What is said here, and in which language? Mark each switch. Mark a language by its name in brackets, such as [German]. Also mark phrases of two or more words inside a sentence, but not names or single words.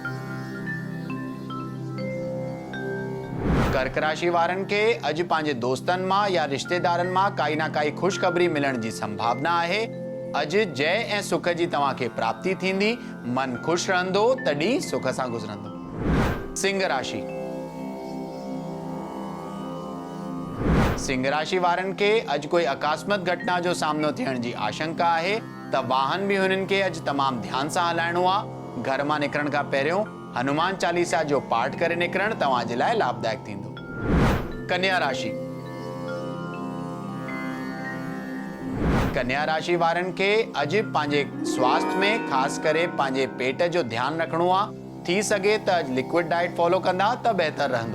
[Sindhi] कर्क राशि वारनि खे अॼु पंहिंजे दोस्तनि मां या रिश्तेदारनि मां काई ना काई ख़ुशख़बरी मिलण जी संभावना आहे। अॼु जय ऐं सुख जी तव्हांखे प्राप्ति थींदी, मन ख़ुशि रहंदो त ॾींहुं सुख सां गुज़रंदो। सिंह राशि। सिंह राशि वारनि खे अॼु कोई अकस्मात घटना जो सामनो थियण जी आशंका आहे त वाहन बि हुननि खे अॼु तमामु ध्यान सां हलाइणो आहे। घर मां निकिरण खां पहिरियों हनुमान चालीसा जो पाठ करे निकिरण तव्हां जे लाइ लाभदायक थींदो। कन्या राशि। कन्या राशि वारनि खे अॼु पंहिंजे स्वास्थ्य में ख़ासि करे पंहिंजे पेट जो ध्यानु रखणो आहे। थी सघे त अॼु [English] liquid diet follow [Sindhi] कंदा त बहितर रहंदो।